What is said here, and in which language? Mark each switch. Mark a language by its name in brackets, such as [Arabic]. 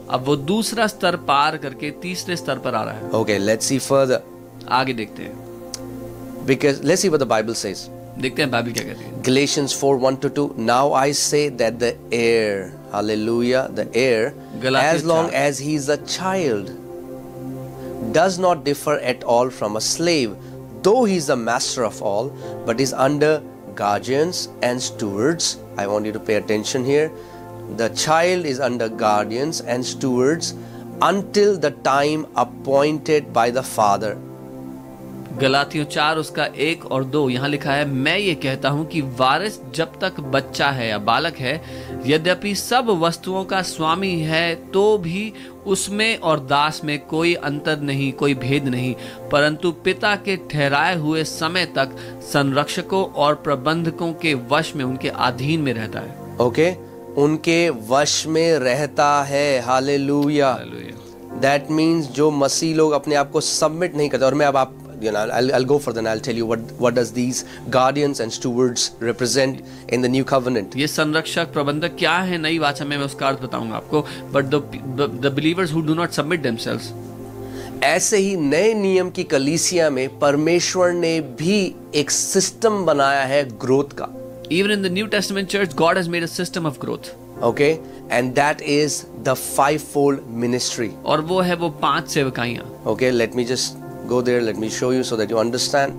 [Hindi] अब वो दूसरा स्तर पार करके तीसरे स्तर पर आ रहा है. [English] Okay, let's see further. [Hindi] आगे देखते हैं. [English] Because let's see what the Bible says. [Hindi] देखते हैं बाइबल क्या कहती है. [English] Galatians 4:1-2. Now I say that the heir, hallelujah, the heir, as long as he is a child, does not differ at all from a slave, though he is the master of all, but is under guardians and stewards. I want you to pay attention here. The child is under guardians and stewards until the time appointed by the father. [Hindi] गलातियों 4 उसका 1 और 2 यहाँ लिखा है, मैं ये कहता हूँ कि वारिस जब तक बच्चा है या बालक है, यद्यपि सब वस्तुओं का स्वामी है, तो भी उसमें और दास में कोई अंतर नहीं, कोई भेद नहीं, परंतु पिता के ठहराए हुए समय तक संरक्षकों और प्रबंधकों के वश में, उनके अधीन में रहता है. ओके, उनके वश में रहता है. हालेलुया. [English] that means [Hindi] जो मसीह लोग अपने आप को सबमिट नहीं करते, और मैं अब आप [English] I'll go further and I'll tell you what does these guardians and stewards represent in the new covenant. [Hindi] ये संरक्षक प्रबंधक क्या है नई वाचा में, मैं उसका अर्थ बताऊंगा आपको. [English] But the believers who do not submit themselves. [Hindi] ऐसे ही नए नियम की कलीसिया में परमेश्वर ने भी एक सिस्टम बनाया है ग्रोथ का. [English] Even in the New Testament church, God has made a system of growth. Okay, and that is the fivefold ministry. [Hindi] और वो है वो 5 सेवकाइयां. [English] Okay, let me just go there, let me show you so that you understand.